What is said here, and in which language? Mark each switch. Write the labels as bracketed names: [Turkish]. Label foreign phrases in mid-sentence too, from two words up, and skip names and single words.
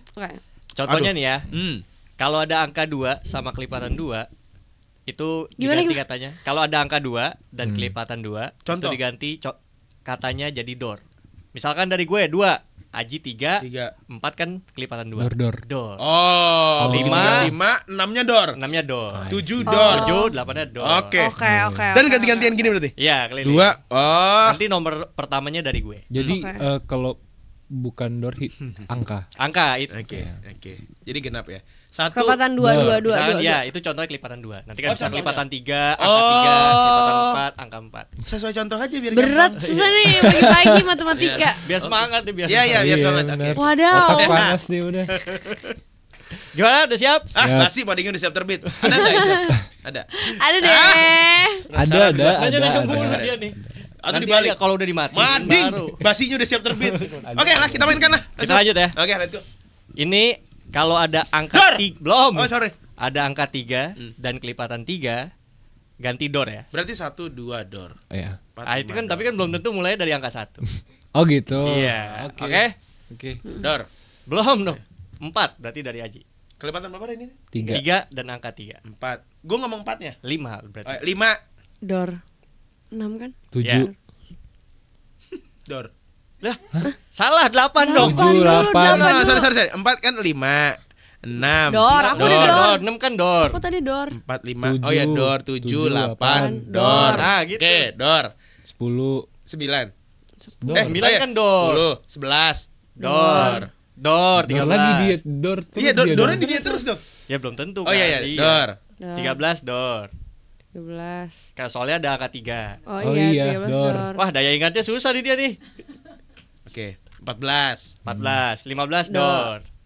[Indonesian] Contohnya nih ya. Kalau ada angka 2 sama kelipatan 2 itu diganti katanya. Kalau ada angka 2 dan kelipatan 2 itu diganti katanya jadi door. Misalkan dari gue 2, Aji 3, 4 kan kelipatan 2. Door. Oh, 5, 6-nya door. 6-nya door. 7 door. 7, 8-nya door. Oke. Dan ganti-gantian gini berarti? Iya, keliling. 2. Oh. Nanti nomor pertamanya dari gue. Jadi kalau bukan door angka itu. Oke. Jadi genap ya. 1 kelipatan 2. Ya, itu contohnya kelipatan 2. Nanti kan bisa kelipatan 3, angka 3, kelipatan 4, angka 4. Sesuai contoh aja biar berat susah nih pagi-pagi matematika. Biar semangat nih, biar. Iya, biar semangat. Oke. Wadaw. Otak panas nih udah. Gimana, udah siap? Masih madingin udah siap terbit. Ada enggak itu? Ada. Ada deh. Ada. Nanya dia nih. Atau dibalik kalau udah dimatiin mading basinya udah siap terbit. Oke lah kita mainkan lah. Kita lanjut ya. Oke, [English] let's go. [Indonesian] Ini kalau ada angka 3 belum. Oh sorry. Ada angka 3 dan kelipatan 3 ganti door ya. Berarti 1, 2 door. Iya. Itu kan tapi kan belum tentu mulai dari angka 1. Oh gitu. Iya. Oke. Door. Belum dong. 4 berarti dari Aji. Kelipatan berapa ini? 3 dan angka 3. 4. Gue ngomong 4-nya. 5 berarti. 5 door. 6 kan? 7 ya. door. Lah, salah 8 dong. 7, 8. Sorry. 4 kan 5. 6. Door, aku di door. 6 kan door. Aku tadi door. 4, 5. Oh ya door 7, 8. Door. Nah, gitu. Oke, door. 10, 9. 9 kan door. 10, 11. Door. Door 13. Door lagi dia door terus. Iya, doornya di dia terus dong. Ya belum tentu. Oh iya, door. 13 door. 13. Soalnya ada angka 3. Oh iya, 13 door. door. Wah, daya ingatnya susah nih dia nih. Oke, 14. 14, 15 door.